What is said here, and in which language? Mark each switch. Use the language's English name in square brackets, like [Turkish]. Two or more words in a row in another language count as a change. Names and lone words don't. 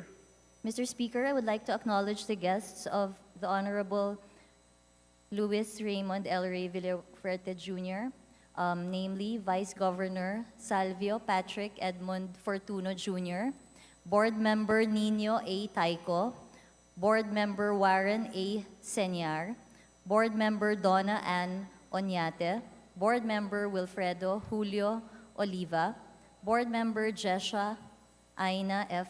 [English] Mr. Speaker, I would like to acknowledge the guests of the Honorable Luis Raymond L. Ray Villafuerte Jr., namely Vice Governor Salvio Patrick Edmund Fortuno Jr., Board Member Nino A. Taico, Board Member Warren A. Senyar, Board Member Donna Ann Onyate, Board Member Wilfredo Julio Oliva, Board Member Jesha Aina F.